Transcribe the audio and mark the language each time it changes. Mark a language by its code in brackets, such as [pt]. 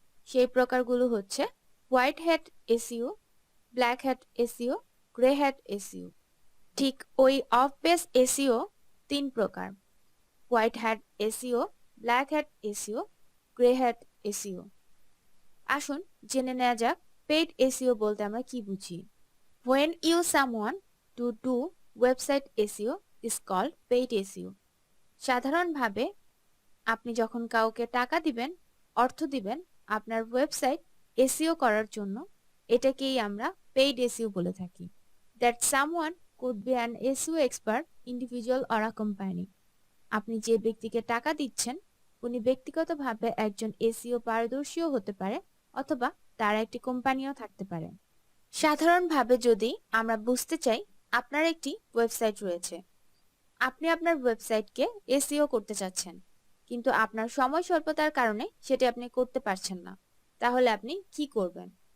[bn] সেই প্রকারগুলো হচ্ছে white hat SEO, black hat SEO, grey hat SEO. ঠিক ওই অফ পেজ এসইও তিন প্রকার, white hat SEO, black hat SEO, grey hat SEO. আসুন জেনে নেওয়া যাক পেইড এসইও বলতে আমরা কি বুঝি। [en] When you someone to do website SEO is called paid SEO. [bn] সাধারণভাবে আপনি যখন কাউকে টাকা দিবেন, অর্থ দিবেন আপনার ওয়েবসাইট এসইও করার জন্য, এটাকেই আমরা পেইড এসইও বলে থাকি। [en] That someone could be an SEO expert, individual or a company. [bn] আপনি যে ব্যক্তিকে টাকা দিচ্ছেন উনি ব্যক্তিগতভাবে একজন এসইও পারদর্শীও হতে পারে, অথবা তার একটি কোম্পানিও থাকতে পারে। সাধারণভাবে যদি আমরা বুঝতে চাই, আপনার একটি ওয়েবসাইট রয়েছে, আপনি আপনার ওয়েবসাইটকে এসইও করতে চাচ্ছেন, কিন্তু আপনার সময় স্বল্পতার কারণে সেটি আপনি করতে পারছেন না, তাহলে আপনি কি করবেন?